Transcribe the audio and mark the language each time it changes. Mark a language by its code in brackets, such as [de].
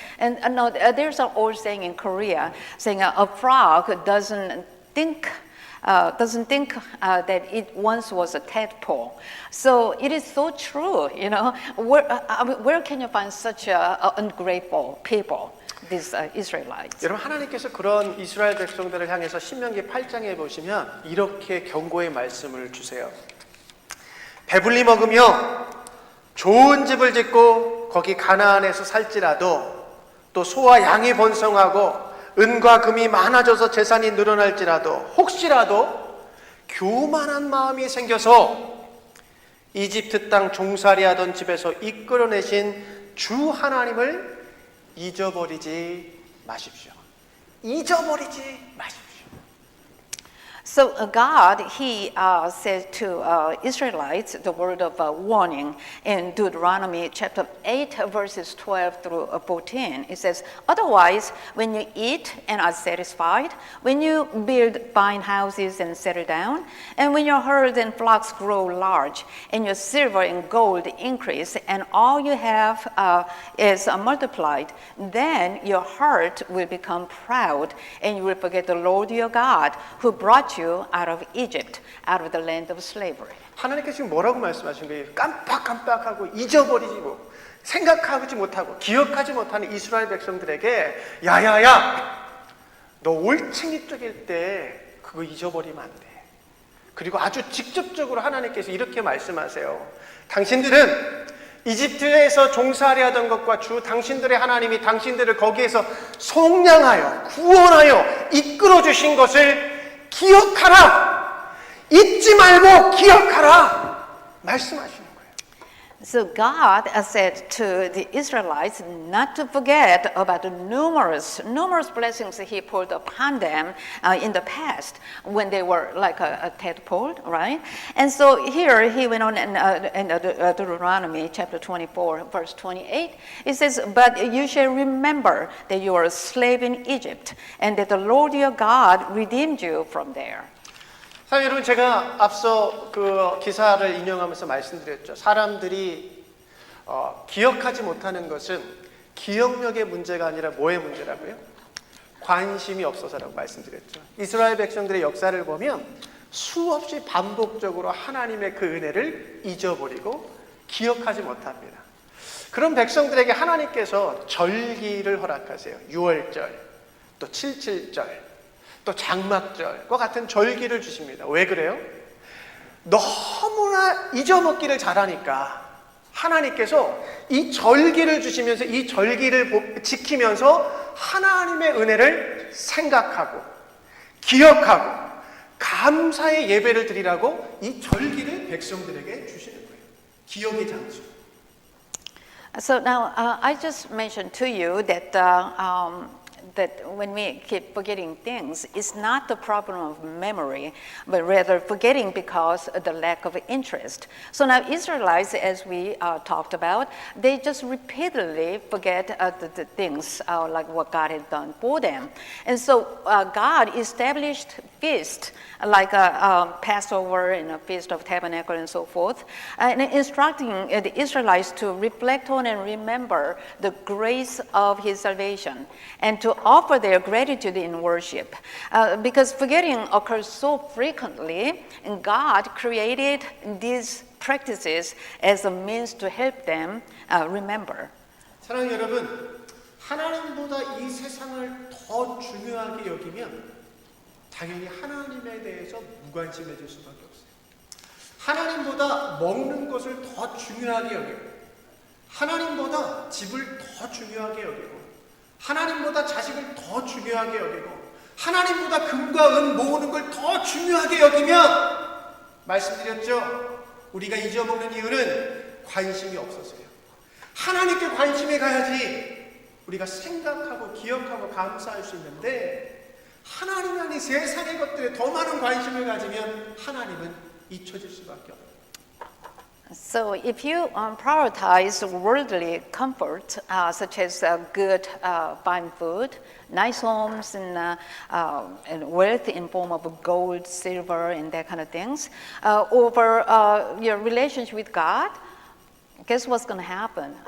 [en] And no, there's an old saying in Korea saying a frog doesn't think that it once was a tadpole. So it is so true, you know. Where can you find such ungrateful people? These Israelites. [ko] 여러분 하나님께서 그런 이스라엘 백성들을 향해서 신명기 8장에 보시면 이렇게 경고의 말씀을 주세요. 배불리 먹으며 좋은 집을 짓고 거기 가나안에서 살지라도 또 소와 양이 번성하고 은과 금이 많아져서 재산이 늘어날지라도 혹시라도 교만한 마음이 생겨서 이집트 땅 종살이하던 집에서 이끌어내신 주 하나님을 잊어버리지 마십시오. 잊어버리지 마십시오. [en] So God, He says to Israelites the word of warning in Deuteronomy chapter 8, verses 12 through 14. It says, otherwise, when you eat and are satisfied, when you build fine houses and settle down, and when your herds and flocks grow large, and your silver and gold increase, and all you have is multiplied, then your heart will become proud, and you will forget the Lord your God, who brought you out of Egypt, out of the land of slavery. [ko] 하나님께서 지금 뭐라고 말씀하신 거예요? 깜빡깜빡하고 잊어버리고 생각하지 못하고 기억하지 못하는 이스라엘 백성들에게 야야야 너 올챙이 쪽일 때 그거 잊어버리면 안 돼. 그리고 아주 직접적으로 하나님께서 이렇게 말씀하세요. 당신들은 이집트에서 종살이 하던 것과 주 당신들의 하나님이 당신들을 거기에서 속량하여 구원하여 이끌어 주신 것을 기억하라. 잊지 말고 기억하라. 말씀하시는 거예요. [en] So God said to the Israelites not to forget about the numerous blessings He poured upon them in the past when they were like a tadpole, right? And so here He went on in Deuteronomy chapter 24, verse 28. It says, but you shall remember that you are a slave in Egypt and that the Lord your God redeemed you from there. [ko] 사실 여러분 제가 앞서 그 기사를 인용하면서 말씀드렸죠. 사람들이 기억하지 못하는 것은 기억력의 문제가 아니라 뭐의 문제라고요? 관심이 없어서라고 말씀드렸죠. 이스라엘 백성들의 역사를 보면 수없이 반복적으로 하나님의 그 은혜를 잊어버리고 기억하지 못합니다. 그런 백성들에게 하나님께서 절기를 허락하세요. 6월절, 또 77절, 또 장막절과 같은 절기를 주십니다. 왜 그래요? 너무나 잊어먹기를 잘하니까 하나님께서 이 절기를 주시면서 이 절기를 지키면서 하나님의 은혜를 생각하고 기억하고 감사의 예배를 드리라고 이 절기를 백성들에게 주시는 거예요. 기억의 장소. [en] So now I just mentioned to you that that when we keep forgetting things, it's not the problem of memory, but rather forgetting because of the lack of interest. So now Israelites, as we talked about, they just repeatedly forget the things like what God had done for them. And so God established feasts like a Passover and a Feast of Tabernacle and so forth, and instructing the Israelites to reflect on and remember the grace of His salvation and to offer their gratitude in worship. Because forgetting occurs so frequently, and God created these practices as a means to help them remember. [ko] 사랑하는 여러분, 하나님보다 이 세상을 더 중요하게 여기면 당연히 하나님에 대해서 무관심해질 수밖에 없어요. 하나님보다 먹는 것을 더 중요하게 여기고, 하나님보다 집을 더 중요하게 여기고, 하나님보다 자식을 더 중요하게 여기고, 하나님보다 금과 은 모으는 걸 더 중요하게 여기면, 말씀드렸죠? 우리가 잊어먹는 이유는 관심이 없어서요. 하나님께 관심이 가야지 우리가 생각하고 기억하고 감사할 수 있는데, 하나님 아닌 세상의 것들에 더 많은 관심을 가지면 하나님은 잊혀질 수밖에 없어요. [en] So if you prioritize worldly comfort, such as good fine food, nice homes, and wealth in form of gold, silver, and that kind of things, over your relationship with God, guess what's going to happen?